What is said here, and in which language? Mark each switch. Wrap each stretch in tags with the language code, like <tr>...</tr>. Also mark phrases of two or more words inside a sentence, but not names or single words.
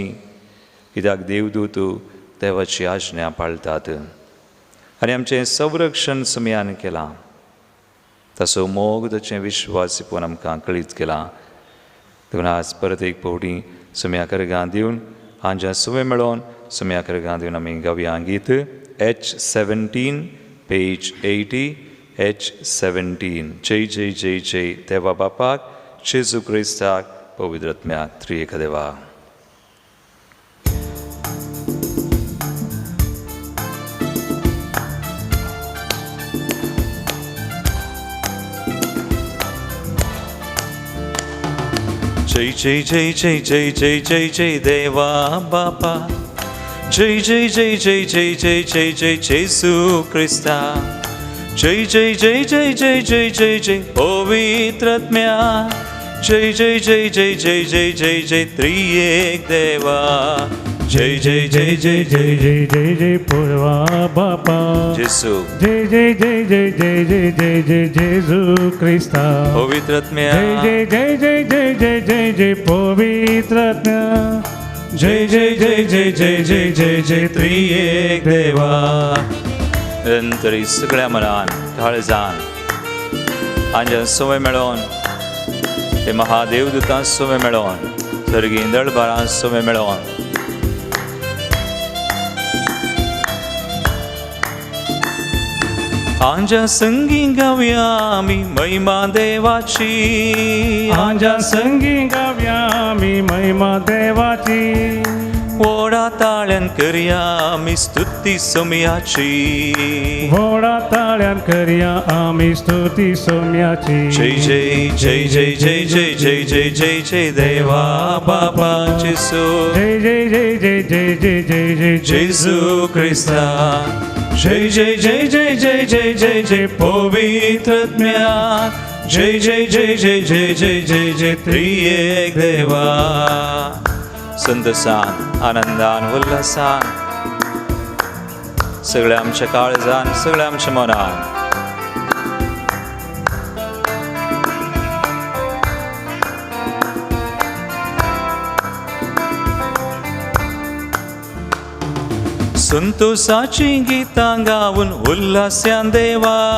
<kok>कित्याक देवदूत देवाची आज्ञा पाळटात आनी आमचें संरक्षण सुम्यान केलां. ताचो मोग ताचें विश्वासीपण आमकां कळीत केलां. देखून आज परत एक फावटी सुम्याक अर्गां दिवन हांच्या सुवे मेळोवन सुम्याक अर्गां दिवन आमी गावया गीत H17 पेज 80 H17. जय जय जय जय देवा बापाक, जेजू क्रिस्ताक, पवित्र आत्म्याक, त्रिएक देवा. जय जय जय जय जय जय जय जय देवा बापा. जय जय जय जय जय जय जय जय जेजू क्रिस्ता. जय जय जय जय जय जय जय जय पवित्र आत्म्या. जय जय जय जय जय जय जय जय त्रिएक देवा. जय जय जय जय जय जय जय जय पूर्वा बापा. जेजू. जय जय जय जय जय जय जय जय जेजू क्रिस्ता. पवित्र आत्म्या. जय जय जय जय जय जय जय पवित्र आत्म्या. जय जय जय जय जय जय जय जय त्रिएक देवा. निरंतरी सगळ्या मनान काळजान हांच्या सवय मेळोवन, ते महादेवदूतां सवय मेळोवन, सर्गीं दळबारां सवय मेळोवन हांच्या संगी गावया आमी महिमा देवाची. हांच्या संगी गावया आमी महिमा देवाची. व्हडा ताळ्यान करया आमी स्तुती सोमयाची व्हडा ताळ्यान करया आमी स्तुती सोम्याची जय जय जय जय जय जय जय जय जय जय देवा बाबा जेसू जय जय जय जय जय जय जय जय जेसू ख्रिस्ता जय जय जय जय जय जय जय जय पवित्रात्म्या जय जय जय जय जय जय जय जय त्रिएक देवा संतसान आनंदान उल्हासान सगळ्या आमच्या काळजान सगळ्या आमच्या मनान संतोषाची गीतां गावून उल्हास्यान देवा</kok>